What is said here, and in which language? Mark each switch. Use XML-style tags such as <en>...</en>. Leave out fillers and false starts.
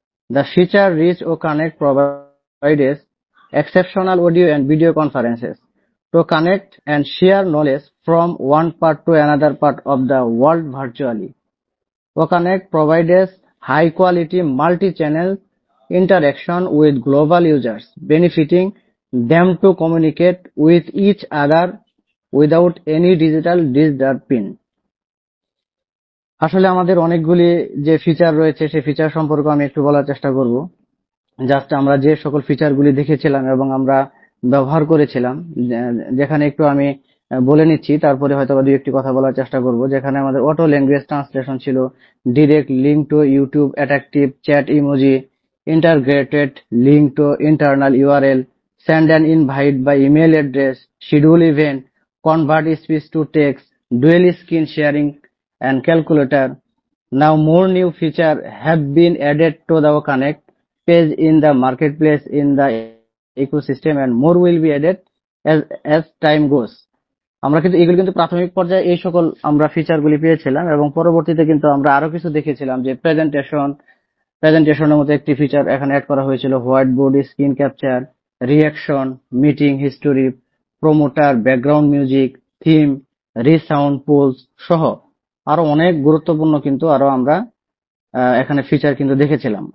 <en>The feature-rich O Connect provides exceptional audio and video conferences to connect and share knowledge from one part to another part of the world virtually. O Connect provides high-quality multi-channel interaction with global users, benefiting them to communicate with each other without any digital disruption.</en> <bn>আসলে আমাদের অনেকগুলি যে feature রয়েছে সেই feature সম্পর্কে আমি একটু বলার চেষ্টা করব। জাস্ট আমরা যে সকল ফিচারগুলি দেখেছিলাম এবং আমরা ব্যবহার করেছিলাম, যেখানে একটু আমি বলে নিচ্ছি, তারপরে হয়তো দুই একটি কথা বলার চেষ্টা করব। যেখানে আমাদের</bn> <en>Auto language translation ছিল, direct link to YouTube attractive chat emoji, integrated link to internal URL, send an invite by email address, schedule event, convert speech to text, dual screen sharing and calculator. Now more new features have been added to the Connect page in the marketplace in the ecosystem and more will be added as time goes.</en> <bn>আমরা কিন্তু এগুলো কিন্তু প্রাথমিক পর্যায়ে এই সকল আমরা ফিচারগুলি পেয়েছিলাম এবং পরবর্তীতে কিন্তু আমরা আরো কিছু দেখেছিলাম যে প্রেজেন্টেশনের মতো একটি ফিচার এখানে অ্যাড করা হয়েছিল, white board, screen capture, reaction, meeting history, promoter, background music, theme, রিসাউন্ড polls সহ আরো অনেক গুরুত্বপূর্ণ কিন্তু আরো আমরা এখানে ফিচার কিন্তু দেখেছিলাম।</bn>